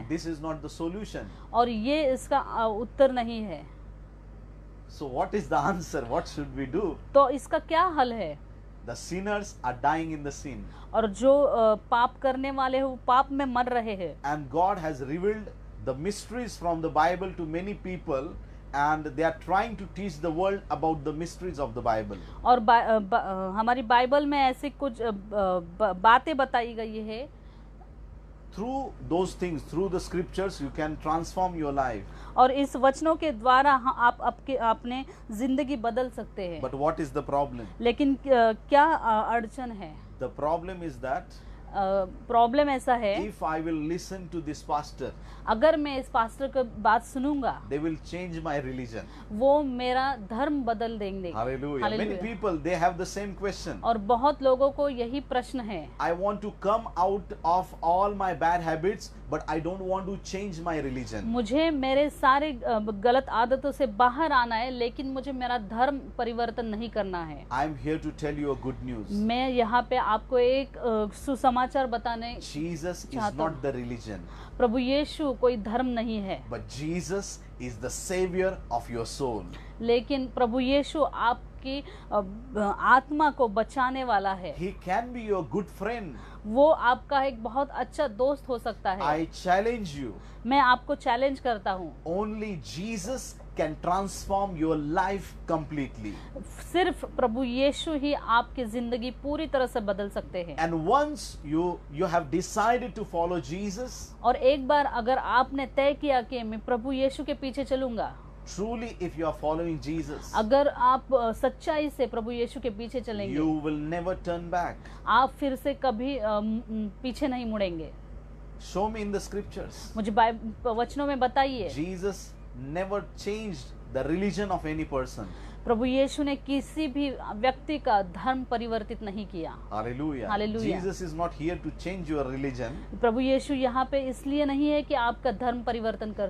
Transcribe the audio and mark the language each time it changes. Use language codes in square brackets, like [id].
[en] And this is not the solution. [hi] और ये इसका उत्तर नहीं है। [en] So what is the answer? What should we do? [hi] तो इसका क्या हल है? [en] The sinners are dying in the sin. [hi] और जो पाप करने वाले हैं वो पाप में मर रहे हैं। [en] And God has revealed the mysteries from the Bible to many people, and they are trying to teach the world about the mysteries of the Bible. [hi] और हमारी बाइबल में ऐसी कुछ बातें बताई गई है। [en] Through those things, through the scriptures, you can transform your life. [hi] और इस वचनों के द्वारा आप अपने जिंदगी बदल सकते हैं। [en] But what is the problem? [hi] लेकिन क्या अड़चन है? [en] The problem is that [hi] problem ऐसा है, [en] if I will listen to this pastor, [hi] अगर मैं इस पास्टर की बात सुनूंगा, [en] they will change my religion. [hi] वो मेरा धर्म बदल देंगे। [en] Hallelujah. Many [hi] Hallelujah. [en] people, they have the same question. [hi] और बहुत लोगों को यही प्रश्न है, [en] I want to come out of all my bad habits, but I don't want to change my religion. [hi] मुझे मेरे सारे गलत आदतों से बाहर आना है, लेकिन मुझे मेरा धर्म परिवर्तन नहीं करना है। [en] I am here to tell you a good news. [hi] मैं यहाँ पे आपको एक सुसमाचार बताने [en] Jesus is [hi] चाहता [en] not [hi] हूँ। [en] the religion, [hi] प्रभु यीशु कोई धर्म नहीं है, [en] but Jesus is the savior of your soul. [hi] लेकिन प्रभु यीशु आपकी आत्मा को बचाने वाला है। [en] He can be your good friend. [hi] वो आपका एक बहुत अच्छा दोस्त हो सकता है। [en] I challenge you. [hi] मैं आपको चैलेंज करता हूँ, [en] Only Jesus can transform your life completely. [hi] सिर्फ प्रभु यीशु ही आपकी जिंदगी पूरी तरह से बदल सकते हैं। [en] And once you have decided to follow Jesus, [hi] और एक बार अगर आपने तय किया कि मैं प्रभु यीशु के पीछे चलूंगा, [en] truly if you are following Jesus, [hi] अगर आप सच्चाई से प्रभु यीशु के पीछे चलेंगे, [en] you will never turn back. [hi] आप फिर से कभी पीछे नहीं मुड़ेंगे। [en] Show me in the scriptures. [hi] मुझे वचनों में बताइए, [en] Jesus never changed the religion of any person. [hi] प्रभु यीशु ने किसी भी व्यक्ति का धर्म परिवर्तित नहीं किया। [en] Hallelujah. [hi] Hallelujah. [en] Jesus is not here to change your religion, [hi] प्रभु यीशु यहाँ पे इसलिए नहीं है कि आपका धर्म परिवर्तन कर